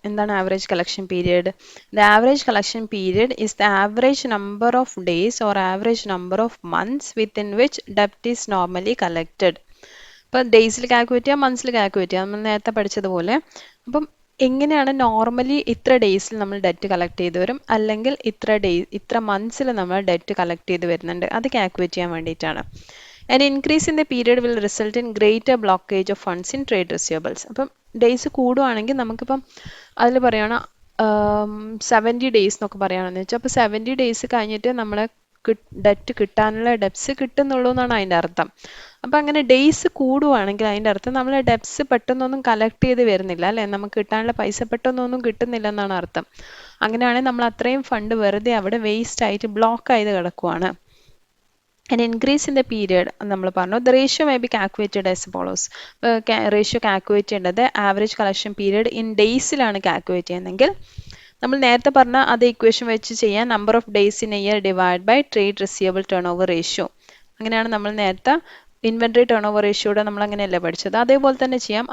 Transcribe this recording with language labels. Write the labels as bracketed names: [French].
[Malayalam] എന്താണ് [English] Average collection period? The average collection period is the average number of days or average number of months within which ഡെപ്റ്റ് is normally collected. [Malayalam] അപ്പോൾ ഡേയ്സിൽ calculate ചെയ്യാം, മന്ത്സിൽ calculate ചെയ്യാം, നമ്മൾ നേരത്തെ പഠിച്ചതുപോലെ. അപ്പം എങ്ങനെയാണ് നോർമലി ഇത്ര ഡേയ്സിൽ നമ്മൾ ഡെറ്റ് കളക്ട് ചെയ്ത് വരും, അല്ലെങ്കിൽ ഇത്ര മന്ത്സിൽ നമ്മൾ ഡെറ്റ് കളക്ട് ചെയ്ത് വരുന്നുണ്ട്, അത് കാൽക്കുലേറ്റ് ചെയ്യാൻ വേണ്ടിയിട്ടാണ്. [English] An increase in the period will result in greater blockage of funds in trade receivables. [Malayalam] അപ്പം ഡേയ്സ് കൂടുവാണെങ്കിൽ നമുക്കിപ്പം അതിൽ പറയുകയാണ് 70 ഡേയ്സ് എന്നൊക്കെ പറയുകയാണെന്ന് വെച്ചാൽ അപ്പോൾ 70 ഡേയ്സ് കഴിഞ്ഞിട്ട് നമ്മളെ ഡെറ്റ് കിട്ടാനുള്ള ഡെപ്സ് കിട്ടുന്നുള്ളൂ എന്നാണ് അതിൻ്റെ അർത്ഥം. അപ്പം അങ്ങനെ ഡേയ്സ് കൂടുവാണെങ്കിൽ അതിൻ്റെ അർത്ഥം നമ്മൾ ഡെപ്സ് പെട്ടെന്നൊന്നും കളക്ട് ചെയ്ത് വരുന്നില്ല അല്ലേ, നമുക്ക് കിട്ടാനുള്ള പൈസ പെട്ടെന്നൊന്നും കിട്ടുന്നില്ല എന്നാണ് അർത്ഥം. അങ്ങനെയാണെങ്കിൽ നമ്മൾ അത്രയും ഫണ്ട് വെറുതെ അവിടെ വേസ്റ്റ് ആയിട്ട് ബ്ലോക്ക് ആയത് കിടക്കുവാണ്. [English] An increase in the period [Malayalam] നമ്മൾ പറഞ്ഞു [English] the ratio may be calculated as follows. [Malayalam] Ratio calculate ചെയ്യേണ്ടത് average collection period in ഡേയ്സിലാണ് calculate ചെയ്യുന്നതെങ്കിൽ നമ്മൾ നേരത്തെ പറഞ്ഞ അതേ ഇക്വേഷൻ വെച്ച് ചെയ്യാൻ number of days in A year divide by trade receivable turn over ratio. അങ്ങനെയാണ് നമ്മൾ നേരത്തെ ഇൻവെന്ററി ടേൺ ഓവർ റേഷ്യോയുടെ നമ്മൾ അങ്ങനെയല്ലേ പഠിച്ചത്, അതേപോലെ തന്നെ ചെയ്യാം.